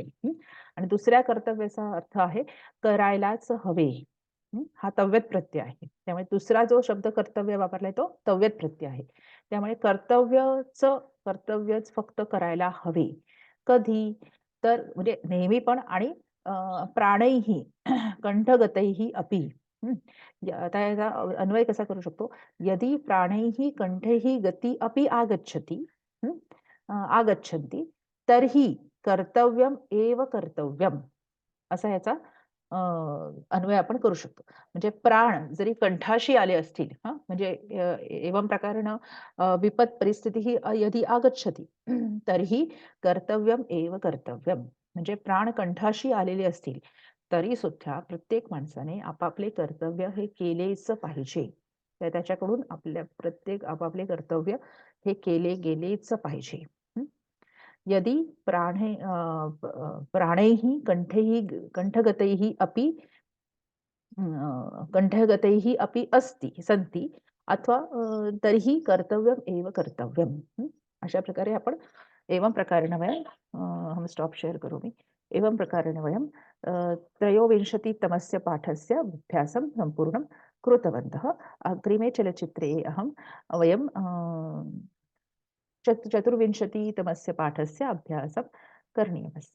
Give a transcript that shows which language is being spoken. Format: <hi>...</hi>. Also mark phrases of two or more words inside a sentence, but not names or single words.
<mr>आणि दुसऱ्या कर्तव्याचा अर्थ आहे करायलाच हवे। हा तव्यत प्रत्यय आहे। त्यामुळे दुसरा जो शब्द कर्तव्य वापरलाय तो तव्यत प्रत्यय आहे। त्यामुळे कर्तव्यच फक्त करायला हवे। कधी? तर म्हणजे नेहमी पण आणि</mr> <sa>प्राणैही कंठगतैही अपि।</sa> <mr>आता याचा अन्वय कसा करू शकतो?</mr> <sa>यदि प्राणैही कंठैही गती अपि आगच्छति आगच्छन्ति तर्हि कर्तव्यम एव कर्तव्यम,</sa> <mr>असा याचा अन्वय आपण करू शकतो। म्हणजे प्राण जरी कंठाशी आले असतील म्हणजे</mr> <sa>एवं प्रकारेण विपत् परिस्थितीः यदि आगच्छति तर्हि कर्तव्यम एव कर्तव्यम,</sa> <mr>म्हणजे प्राण कंठाशी आलेले असतील तरी सुद्धा प्रत्येक माणसाने आपापले कर्तव्य हे केलेच पाहिजे। त्याच्याकडून प्रत्येक आपापले कर्तव्य हे केले गेलेच पाहिजे।</mr> <sa>यदि प्राणैः कंठगतैः अपि सन्ति अथवा तर्हि कर्तव्यम एव कर्तव्यम।</sa> <mr>अशा प्रकारे आपण</mr> <sa>एवं प्रकारेण वयं अहं</sa> <en>stop share</en> <sa>करोमि। एवं प्रकारेण वयं त्रयोविंशतितमस्य पाठस्य अभ्यासं सम्पूर्णं कृतवन्तः। अग्रिमे चलचित्रे वयं चतुर्विंशतितमस्य पाठस्य अभ्यासं करणीयमस्ति।</sa>